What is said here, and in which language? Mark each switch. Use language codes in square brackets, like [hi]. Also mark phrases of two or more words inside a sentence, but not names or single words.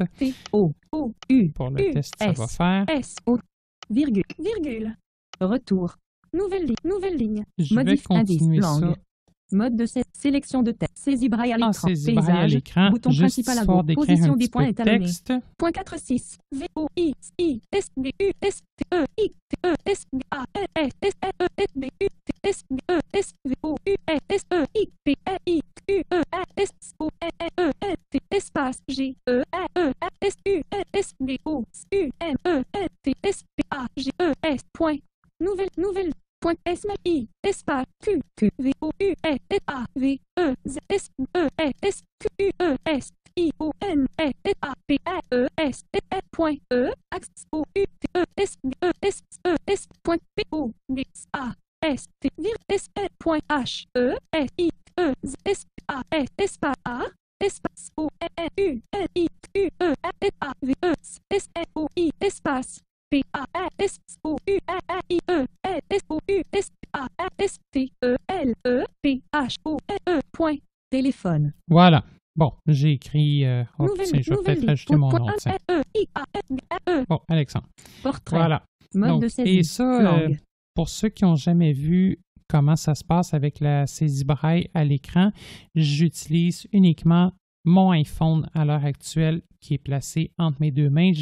[fr] T O O U Pour le U test, ça va S faire. S O virgule. Retour. Nouvelle ligne. Je vais Modif indice continuer ça langue. Mode de sélection de texte. Saisie braille à en l'écran. saisie braille à Paysage. l'écran, Bouton juste principal à histoire gauche. d'écrire Position un des petit points peu de étalonnés. texte. Point 46. V O I S D U S T E I T E S B A L S S E S B U T S B E S V O U S E I P R I U E A S O N E L T espace G E A E S U S D O U N E L T S P A G E S point. Nouvelle. Point S M I espace Q V O U S A V E Z S E S Q U E S I O N S A P A E S S point E axe O U T E S E S E S point P O D A S T vir S L point H E S I E Z S A S espace A espace O N U L I U E S A V E S L O I espace P A S O U A I E L S O U S A S T E L E P H O E point téléphone. Voilà. Bon, j'ai écrit... Nouvelle je vais peut-être ligne. rajouter mon Point nom. tiens. E. Bon, Alexandre. Portrait. Voilà. Mode Donc, de saisie. et ça, Langue. pour ceux qui n'ont jamais vu comment ça se passe avec la saisie braille à l'écran, j'utilise uniquement mon iPhone à l'heure actuelle qui est placé entre mes deux mains.